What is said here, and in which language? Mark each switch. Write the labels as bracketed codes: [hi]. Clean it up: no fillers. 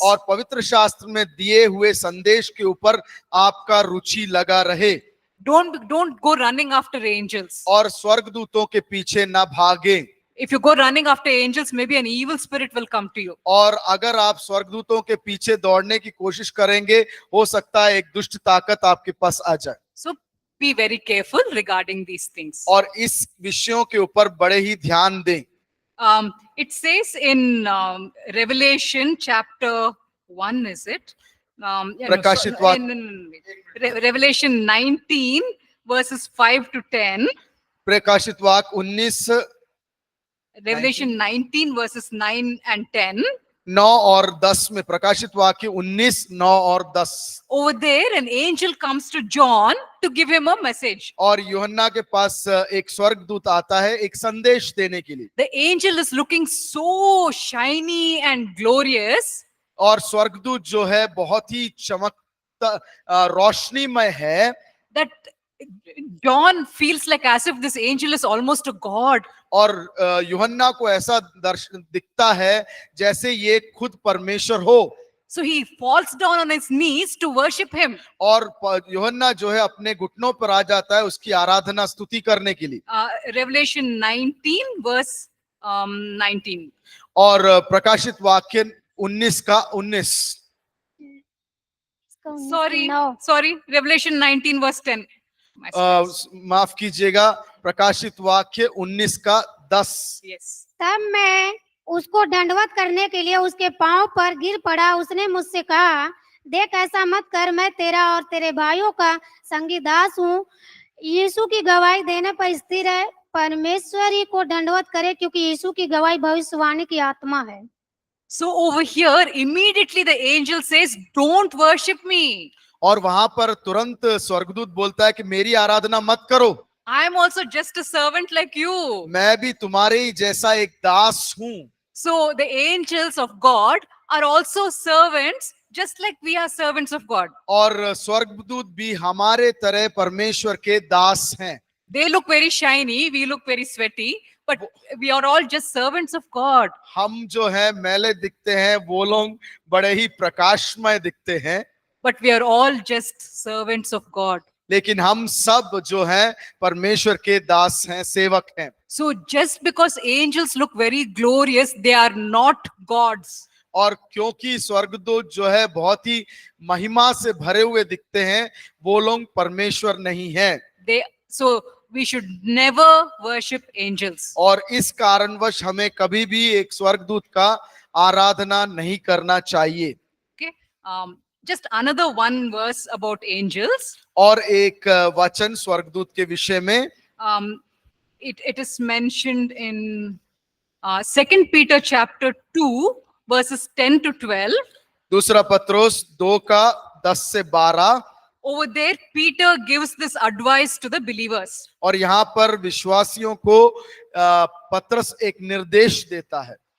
[hi] और पवित्र शास्त्र में दिए हुए संदेश के ऊपर आपका रुचि लगा रहे। [en] Don't go running after angels. [hi] और स्वर्गदूतों के पीछे ना भागे। [en] If you go running after angels, maybe an evil spirit will come to you. [hi] और अगर आप स्वर्गदूतों के पीछे दौड़ने की कोशिश करेंगे, हो सकता है एक दुष्ट ताकत आपके पास आ जाए। [en] So be very careful regarding these things. [hi] और इस विषयों के ऊपर बड़े ही ध्यान दें। [en] It says in Revelation chapter 1, is it? [hi] प्रकाशित वाक्य- [en] in Revelation 19 verses 5 to 10. [hi] प्रकाशित वाक्य 19 [en] Revelation 19 verses 9 and 10. [hi] 9 और 10 में, प्रकाशित वाक्य 19 9 और 10। [en] Over there, an angel comes to John to give him a message. [hi] और यूहन्ना के पास एक स्वर्गदूत आता है एक संदेश देने के लिए। [en] The angel is looking so shiny and glorious [hi] और स्वर्गदूत जो है बहुत ही चमकता रोशनीमय है, [en] that John feels like as if this angel is almost a god. [hi] और यूहन्ना को ऐसा दर्शन दिखता है जैसे ये खुद परमेश्वर हो। [en] So he falls down on his knees to worship him. [hi] और यूहन्ना जो है अपने घुटनों पर आ जाता है उसकी आराधना स्तुति करने के लिए। [en] Revelation 19 verse 19. [hi] और प्रकाशित वाक्य 19 का 19। [en] Sorry, Revelation 19 verse 10. [hi] माफ कीजिएगा, प्रकाशित वाक्य 19 का 10। [en] Yes. [hi] तब मैं उसको दंडवत करने के लिए उसके पांव पर गिर पड़ा। उसने मुझसे कहा, देख ऐसा मत कर, मैं तेरा और तेरे भाइयों का संगी दास हूँ। यीशु की गवाही देने पर स्थिर है, परमेश्वर ही को दंडवत करे, क्योंकि यीशु की गवाही भविष्यवाणी की आत्मा है। [en] So over here, immediately the angel says, don't worship me. [hi] और वहां पर तुरंत स्वर्गदूत बोलता है कि मेरी आराधना मत करो, [en] I am also just a servant like you. [hi] मैं भी तुम्हारे ही जैसा एक दास हूँ। [en] So the angels of God are also servants, just like we are servants of God. [hi] और स्वर्गदूत भी हमारे तरह परमेश्वर के दास हैं। [en] They look very shiny, we look very sweaty, but we are all just servants of God. [hi] हम जो है मैले दिखते हैं, वो लोग बड़े ही प्रकाशमय दिखते हैं, [en] But we are all just servants of God. [hi] लेकिन हम सब जो है परमेश्वर के दास हैं, सेवक हैं। [en] So just because angels look very glorious, they are not gods. [hi] और क्योंकि स्वर्गदूत जो है बहुत ही महिमा से भरे हुए दिखते हैं, वो लोग परमेश्वर नहीं हैं। [en] So we should never worship angels. [hi] और इस कारणवश हमें कभी भी एक स्वर्गदूत का आराधना नहीं करना चाहिए। [en] Okay. Just another one verse about angels. [hi] और एक वचन स्वर्गदूत के विषय में, [en] It is mentioned in 2 Peter chapter 2 verses 10 to 12. [hi] दूसरा पत्रोस 2 का 10 से 12। [en] Over there, Peter gives this advice to the believers. [hi] और यहाँ पर विश्वासियों को पत्रस एक निर्देश देता है।